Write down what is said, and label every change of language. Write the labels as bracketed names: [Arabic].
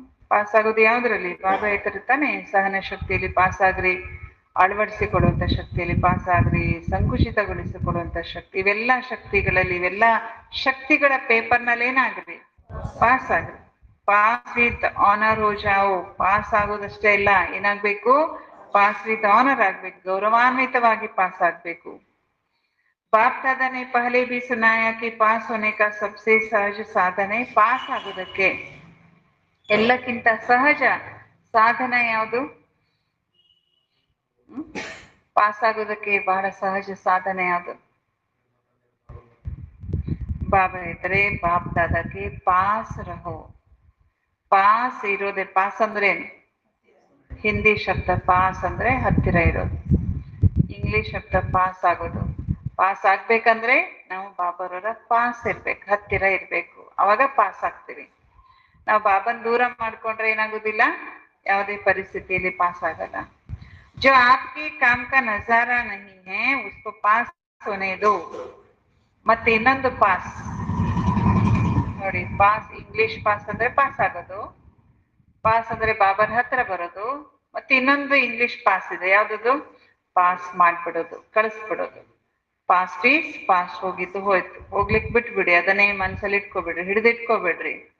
[Kannada] Pass ಆಗೋದು ಯಾವ್ದ್ರಲ್ಲಿ? ಬಾಬಾ ಹೇಳ್ತಾನೆ, ಸಹನ ಶಕ್ತಿಯಲ್ಲಿ ಪಾಸ್ ಆಗ್ರಿ, ಅಳವಡಿಸಿಕೊಳ್ಳುವಂತ ಶಕ್ತಿಯಲ್ಲಿ ಪಾಸ್ ಆಗ್ರಿ, ಸಂಕುಚಿತಗೊಳಿಸಿಕೊಳ್ಳುವಂತ ಶಕ್ತಿ, ಇವೆಲ್ಲ ಶಕ್ತಿಗಳಲ್ಲಿ, ಇವೆಲ್ಲ ಶಕ್ತಿಗಳ ಪೇಪರ್ನಲ್ಲಿ ಏನಾಗ್ರಿ, pass agri. [English] pass with honour [Hindi] ಹೋ ಜಾओ. [Kannada] ಪಾಸ್ ಆಗೋದಷ್ಟೇ ಇಲ್ಲ, ಏನಾಗ್ಬೇಕು? [English] pass with honour [Kannada] ಆಗ್ಬೇಕು, ಗೌರವಾನ್ವಿತವಾಗಿ ಪಾಸ್ ಆಗ್ಬೇಕು. [Hindi] बाप दादा ने पहले भी सुनाया कि पास होने का सबसे सहज साधन है. [Kannada] पास ಆಗೋದಕ್ಕೆ ಎಲ್ಲಕ್ಕಿಂತ ಸಹಜ ಸಾಧನ ಯಾವುದು? ಪಾಸ್ ಆಗೋದಕ್ಕೆ ಬಹಳ ಸಹಜ ಸಾಧನ ಯಾವುದು? ಬಾಬಾ ಹೇಳ್ತಾರೆ, ಬಾಪ್ ದಾದಾಕ್ಕೆ [Hindi] ಪಾಸ್ ರಹೋ. [Kannada] ಪಾಸ್ ಇರೋದೆ. ಪಾಸ್ ಅಂದ್ರೆ ಹಿಂದಿ ಶಬ್ದ ಪಾಸ್ ಅಂದ್ರೆ ಹತ್ತಿರ ಇರೋದು, ಇಂಗ್ಲಿಷ್ ಶಬ್ದ ಪಾಸ್ ಆಗೋದು. ಪಾಸ್ ಆಗ್ಬೇಕಂದ್ರೆ ನಾವು ಬಾಬಾರವರ ಪಾಸ್ ಇರ್ಬೇಕು, ಹತ್ತಿರ ಇರ್ಬೇಕು, ಅವಾಗ ಪಾಸ್ ಆಗ್ತೀವಿ. ನಾವು ಬಾಬನ್ ದೂರ ಮಾಡ್ಕೊಂಡ್ರೆ ಏನಾಗುದಿಲ್ಲ, ಯಾವುದೇ ಪರಿಸ್ಥಿತಿಯಲ್ಲಿ ಪಾಸ್ ಆಗಲ್ಲ. [Hindi] जो आपके काम का नजारा नहीं है उसको पास होने दो. [Kannada] ಮತ್ತೆ ಇನ್ನೊಂದು ಪಾಸ್ ನೋಡಿ, ಪಾಸ್ ಇಂಗ್ಲಿಷ್ ಪಾಸ್ ಅಂದ್ರೆ ಪಾಸ್ ಆಗೋದು, ಪಾಸ್ ಅಂದ್ರೆ ಬಾಬಾನ ಹತ್ರ ಬರೋದು, ಮತ್ತೆ ಇನ್ನೊಂದು ಇಂಗ್ಲಿಷ್ ಪಾಸ್ ಇದೆ, ಯಾವ್ದದು? ಪಾಸ್ ಮಾಡ್ಬಿಡೋದು, ಕಳಿಸ್ಬಿಡೋದು. [English] past is past, [Kannada] ಹೋಗಿದ್ದು ಹೋಯ್ತು, ಹೋಗ್ಲಿಕ್ಕೆ ಬಿಟ್ಬಿಡಿ, ಅದನ್ನೇ ಮನ್ಸಲ್ಲಿ ಇಟ್ಕೋಬಿಡ್ರಿ, ಹಿಡಿದಿಟ್ಕೋಬಿಡ್ರಿ.